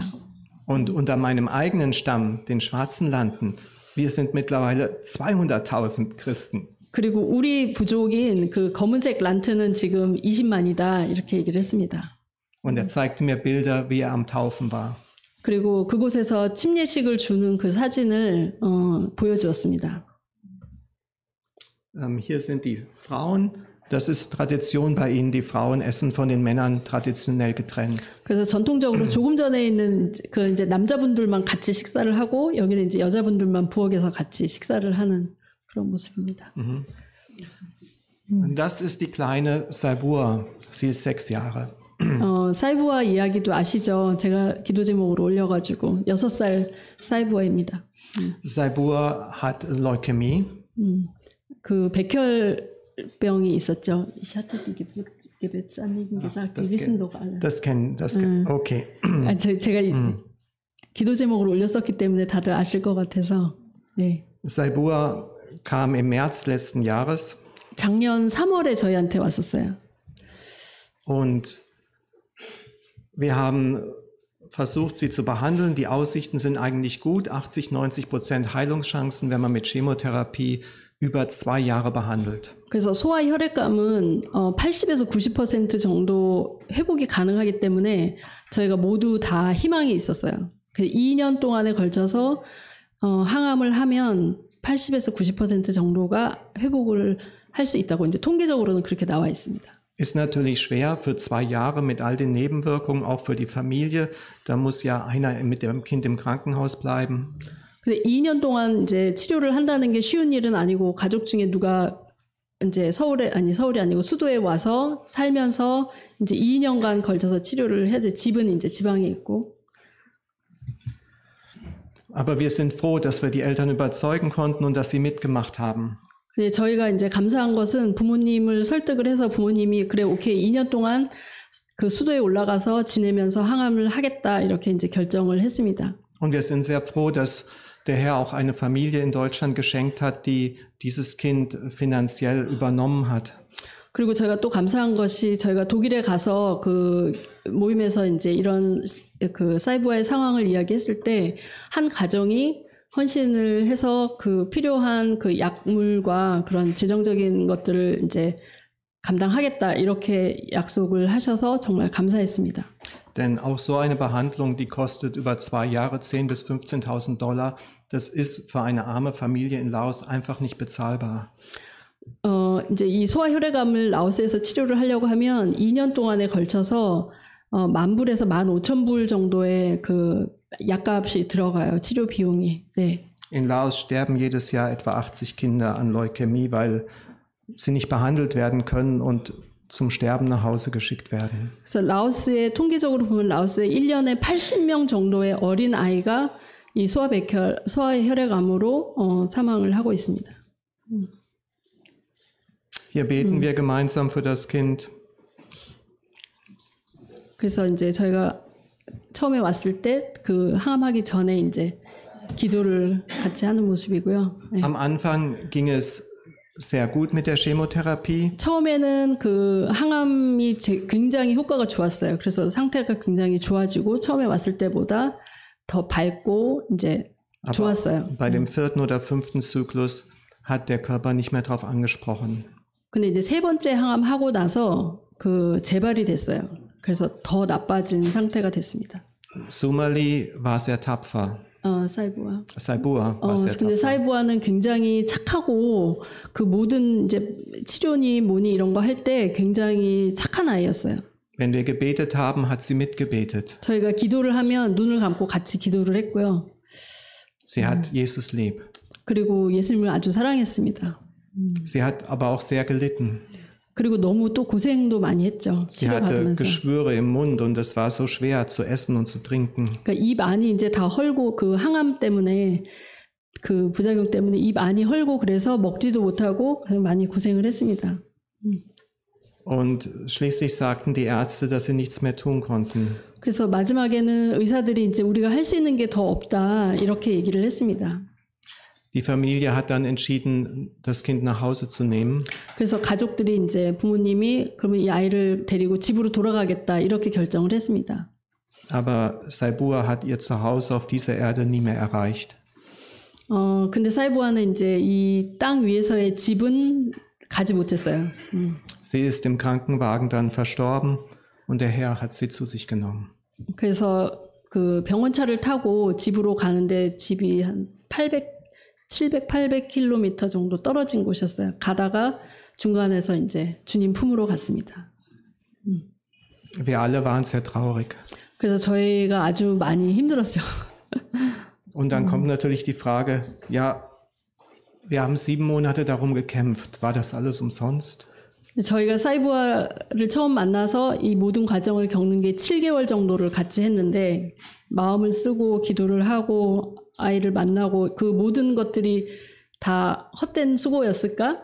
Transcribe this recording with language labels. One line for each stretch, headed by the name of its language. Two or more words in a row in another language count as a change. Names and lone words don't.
German: Und unter meinem eigenen Stamm, den Schwarzen Landen, wir sind mittlerweile 200.000 Christen.
Korean: 그리고 우리 부족인 그 검은색 란트는 지금 20만이다 이렇게 얘기를 했습니다.
German: Und er zeigte mir Bilder, wie er am Taufen war.
Korean: 그리고 그곳에서 침례식을 주는 그 사진을 보여주었습니다.
German: Hier sind die Frauen. Das ist Tradition bei ihnen. Die Frauen essen von den Männern traditionell getrennt.
Korean: 그래서 전통적으로 조금 전에 있는 그 이제 남자분들만 같이 식사를 하고 여기는 이제 여자분들만 부엌에서 같이 식사를 하는 그런 모습입니다.
German: Und das ist die kleine Saibur. Sie ist 6 Jahre.
Korean: 사이부아 이야기도 아시죠? 제가 기도 제목으로 올려가지고 6살 사이부아입니다.
German: Saibur hat Leukämie.
Korean: 그 백혈병이 있었죠.
German: Ich hatte die Gebetsanliegen gesagt. Die wissen doch alle. Das kennt. Okay.
Korean: 제가 기도 제목으로 올렸었기 때문에 다들 아실 것 같아서. 네.
German: Saibur kam im März letzten Jahres.
Korean: 작년 3월에 저희한테 왔었어요.
German: Und wir haben versucht, sie zu behandeln. Die Aussichten sind eigentlich gut. 80-90% Heilungschancen, wenn man mit Chemotherapie über 2 Jahre behandelt.
Korean: 그래서 소아 혈액감은 80에서 90% 정도 회복이 가능하기 때문에 저희가 모두 다 희망이 있었어요. 2년 동안에 걸쳐서 항암을 하면 80에서 90% 정도가 회복을 할 수 있다고 이제 통계적으로는 그렇게 나와 있습니다.
German: Ist natürlich schwer für 2 Jahre mit all den Nebenwirkungen, auch für die Familie. Da muss ja einer mit dem Kind im Krankenhaus bleiben.
Korean: 근데 2년 동안 이제 치료를 한다는 게 쉬운 일은 아니고 가족 중에 누가 이제 서울이 아니고 수도에 와서 살면서 이제 2년간 걸쳐서 치료를 해야 돼. 집은 이제 지방에 있고.
German: Aber wir sind froh, dass wir die Eltern überzeugen konnten und dass sie mitgemacht haben.
Korean: 저희가 이제 감사한 것은 부모님을 설득을 해서 부모님이 그래 오케이 2년 동안 그 수도에 올라가서 지내면서 항암을 하겠다 이렇게 이제 결정을 했습니다.
German: Und wir sind sehr froh, dass der Herr auch eine Familie in Deutschland geschenkt hat, die dieses Kind finanziell übernommen hat.
Korean: 그리고 저희가 또 감사한 것이 저희가 독일에 가서 그 모임에서 이제 이런 그 사이부아의 상황을 이야기했을 때 한 가정이 헌신을 해서 그 필요한 그 약물과 그런 재정적인 것들을 이제 감당하겠다 이렇게 약속을 하셔서 정말 감사했습니다.
German: Denn auch so eine Behandlung, die kostet über 2 Jahre 10.000 bis 15.000 $. Das ist für eine arme Familie in Laos einfach nicht bezahlbar.
Korean: 이제 이 소아 혈액암을 라오스에서 치료를 하려고 하면 2년 동안에 걸쳐서 10,000불에서 15,000불 정도의 그 약값이 들어가요. 치료 비용이. 네.
German: In Laos sterben jedes Jahr etwa 80 Kinder an Leukämie, weil sie nicht behandelt werden können und zum Sterben nach Hause geschickt werden.
Korean: 그래서 라오스에 통계적으로 보면 라오스에 1년에 80명 정도의 어린 아이가 이 소아 혈액암으로 사망을 하고 있습니다.
German: Hier beten wir gemeinsam für das Kind.
Korean: 그래서 이제 저희가 처음에 왔을 때 그 항암하기 전에 이제 기도를 같이 하는 모습이고요. 네.
German: Am Anfang ging es sehr gut mit der Chemotherapie.
Korean: 처음에는 그 항암이 굉장히 효과가 좋았어요. 그래서 상태가 굉장히 좋아지고 처음에 왔을 때보다 더 밝고 이제
German: Aber
Korean: 좋았어요.
German: bei dem 4. oder 5. Zyklus hat der Körper nicht mehr darauf angesprochen.
Korean: 근데 이제 세 번째 항암 하고 나서 그 재발이 됐어요. 그래서 더 나빠진 상태가 됐습니다.
German: Sumali war sehr tapfer.
Korean: 사이보아.
German: Saibua war sehr
Korean: 근데
German: tapfer.
Korean: 사이보아는 굉장히 착하고 그 모든 이제 치료니 뭐니 이런 거 할 때 굉장히 착한 아이였어요.
German: Wenn wir gebetet haben, hat sie mitgebetet.
Korean: 저희가 기도를 하면 눈을 감고 같이 기도를 했고요.
German: Sie hat Jesus lieb.
Korean: 그리고 예수님을 아주 사랑했습니다.
German: Sie hat aber auch sehr gelitten.
Korean: 그리고 너무 또 고생도 많이 했죠.
German: Sie hatte
Korean: 치료받으면서.
German: Geschwüre im Mund und es war so schwer zu essen und zu trinken.
Korean: 그러니까 입 안이 이제 다 헐고 그 항암 때문에 그 부작용 때문에 입 안이 헐고 그래서 먹지도 못하고 많이 고생을 했습니다.
German: Und schließlich sagten die Ärzte, dass sie nichts mehr tun konnten.
Korean: 그래서 마지막에는 의사들이 이제 우리가 할 수 있는 게 더 없다 이렇게 얘기를 했습니다.
German: Die Familie hat dann entschieden, das Kind nach Hause zu nehmen.
Korean: 그래서 가족들이 이제 부모님이 그러면 이 아이를 데리고 집으로 돌아가겠다 이렇게 결정을 했습니다.
German: Aber Saibua hat ihr Zuhause auf dieser Erde nie mehr erreicht.
Korean: 근데 사이보아는 이제 이 땅 위에서의 집은 가지 못했어요.
German: Sie ist im Krankenwagen dann verstorben und der Herr hat sie zu sich genommen.
Korean: 그래서 그 병원차를 타고 집으로 가는데 집이 한 700, 800km 정도 떨어진 곳이었어요. 가다가 중간에서 이제 주님 품으로 갔습니다.
German: Wir alle waren sehr traurig.
Korean: 그래서 저희가 아주 많이 힘들었어요.
German: Und dann kommt natürlich die Frage, ja, wir haben 7 Monate darum gekämpft. War das alles umsonst?
Korean: 저희가 사이보아를 처음 만나서 이 모든 과정을 겪는 게 7개월 정도를 같이 했는데 마음을 쓰고 기도를 하고 아이를 만나고 그 모든 것들이 다 헛된 수고였을까?